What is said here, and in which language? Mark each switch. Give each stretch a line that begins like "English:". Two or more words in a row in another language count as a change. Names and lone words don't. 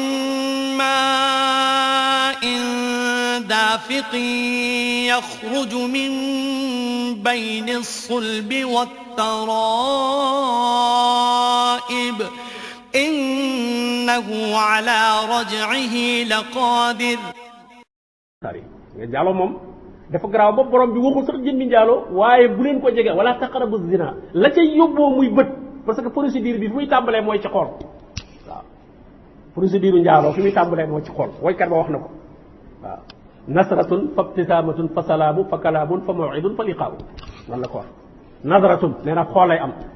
Arabic: ماء دافق يخرج من بين الصلب والترائب إنه على رجعه لقادر.
Wolof: njaaloo moom dafa garaaw ba borom bi waxul sax jëmmi njaaloo waaye bu leen ko jege wala
Arabic: تقربوا الزنا
Wolof: la cay yóbboo muy bët
French: parce que
Wolof: procédure bi fi muy tàmbalee mooy ci xool waaw procédure njaaloo fi muy tàmbalee mooy ci xool woykat ba wax na ko waaw
Arabic: نظرة فابتسامة فسلام فكلام فموعد فلقاء
Wolof: lan la ko wax nasratun nee na xool lay am